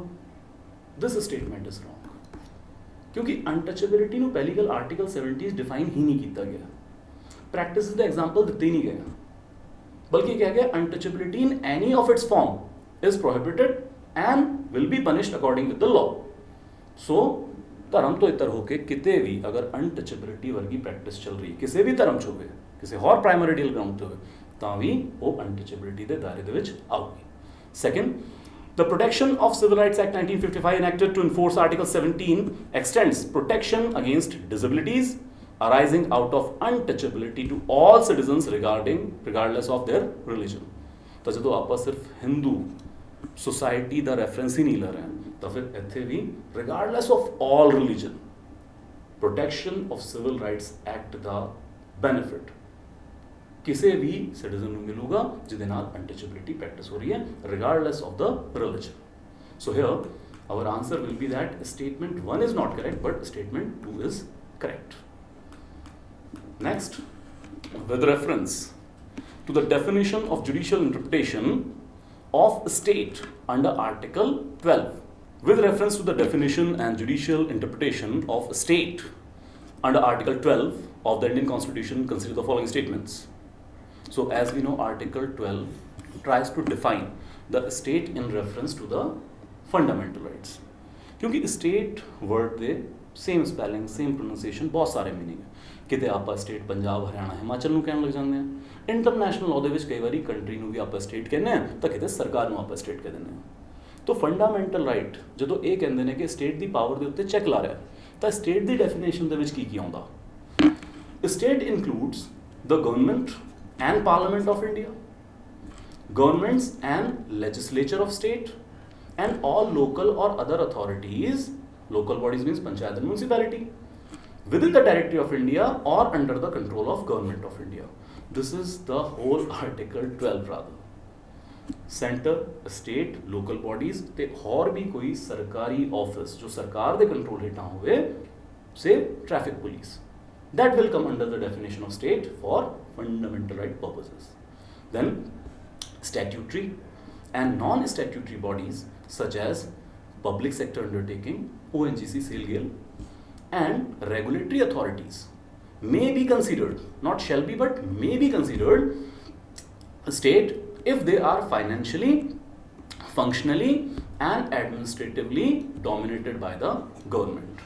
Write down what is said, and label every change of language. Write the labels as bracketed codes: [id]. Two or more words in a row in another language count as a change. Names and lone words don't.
[en] this statement is wrong [pa] ਕਿਉਂਕਿ ਅਨਟਚੇਬਿਲਿਟੀ ਨੂੰ ਪਹਿਲੀ ਗੱਲ ਆਰਟੀਕਲ 70 ਡਿਫਾਈਨ ਹੀ ਨਹੀਂ ਕੀਤਾ ਗਿਆ ਪ੍ਰੈਕਟਿਸ ਦਾ ਐਗਜ਼ਾਮਪਲ ਦਿੱਤੇ ਨਹੀਂ ਗਿਆ ਬਲਕਿ ਕਿਹਾ ਗਿਆ [en] untouchability in any of its form is prohibited and will be punished according with the law. [pa] ਸੋ ਧਰਮ ਤੋਂ ਇਤਰ ਹੋ ਕੇ ਕਿਤੇ ਵੀ ਅਗਰ ਅਨਟਚੇਬਿਲਿਟੀ ਵਰਗੀ ਪ੍ਰੈਕਟਿਸ ਚੱਲ ਰਹੀ ਕਿਸੇ ਵੀ ਧਰਮ 'ਚ ਹੋਵੇ ਕਿਸੇ ਹੋਰ [en] primordial ground [pa] 'ਤੇ ਹੋਵੇ ਤਾਂ ਵੀ ਉਹ ਅਨਟਚੇਬਿਲਿਟੀ ਦੇ ਦਾਇਰੇ ਦੇ ਵਿੱਚ ਆਊਗੀ। [en] ਸੈਕੰਡ the Protection of Civil Rights Act 1955 enacted to enforce article 17 extends protection against disabilities arising out of untouchability to all citizens regardless of their religion। [pa] ਤਾਂ ਜਦੋਂ ਆਪਾਂ ਸਿਰਫ ਹਿੰਦੂ ਸੋਸਾਇਟੀ ਦਾ ਰੈਫਰੈਂਸ ਹੀ ਨਹੀਂ ਲੈ ਰਹੇ ਤਾਂ ਫਿਰ ਇੱਥੇ ਵੀ [en] regardless of all religion protection of civil rights act [pa] ਦਾ benefit ਕਿਸੇ ਵੀ ਸਿਟੀਜ਼ਨ ਨੂੰ ਮਿਲੂਗਾ ਜਿਹਦੇ ਨਾਲ [en] untouchability practice [pa] ਹੋ ਰਹੀ ਹੈ [en] regardless of the religion. so here our answer will be that statement 1 is not correct but statement 2 is correct. ਨੈਕਸਟ with reference to the definition of judicial interpretation of state under article 12 with reference to the definition and judicial interpretation of state under article 12 of the Indian Constitution consider the following statements। So as we know article 12 tries to define the state in reference to the fundamental rights [pa] क्योंकि [en] state word [pa] ਦੇ [en] same spelling same pronunciation [pa] ਬਹੁਤ ਸਾਰੇ meaning ਹੈ ਕਿਤੇ ਆਪਾਂ state ਪੰਜਾਬ ਹਰਿਆਣਾ ਹਿਮਾਚਲ ਨੂੰ ਕਹਿਣ ਲੱਗ ਜਾਂਦੇ ਹਾਂ [en] international law [pa] ਦੇ ਵਿੱਚ ਕਈ ਵਾਰੀ ਕੰਟਰੀ ਨੂੰ ਵੀ ਆਪਾਂ state ਕਹਿੰਦੇ ਹਾਂ ਤਾਂ ਕਿਤੇ ਸਰਕਾਰ ਨੂੰ ਆਪਾਂ state ਕਹਿ ਦਿੰਦੇ ਹਾਂ। [en] ਤਾਂ fundamental right [pa] ਜਦੋਂ ਇਹ ਕਹਿੰਦੇ ਨੇ ਕਿ state ਦੀ ਪਾਵਰ ਦੇ ਉੱਤੇ ਚੈੱਕ ਲਾ ਰਿਹਾ ਤਾਂ state ਦੀ ਡੈਫੀਨੇਸ਼ਨ ਦੇ ਵਿੱਚ ਕੀ ਆਉਂਦਾ [en] state includes the government and Parliament of India, governments and legislature of state, and all local or other authorities, local bodies means panchayat and municipality, within the territory of India or under the control of government of India। This is the whole article 12 rather। center, state, local bodies [pa] ਤੇ ਹੋਰ ਵੀ ਕੋਈ ਸਰਕਾਰੀ ਆਫਿਸ ਜੋ ਸਰਕਾਰ ਦੇ ਕੰਟਰੋਲ ਹੇਠਾਂ ਹੋਵੇ [en] say traffic police that will come under the definition of state for fundamental right purposes। Then statutory and non-statutory bodies such as public sector undertaking ONGC SAIL and regulatory authorities may be considered not shall be but may be considered a state if they are financially functionally and administratively dominated by the government।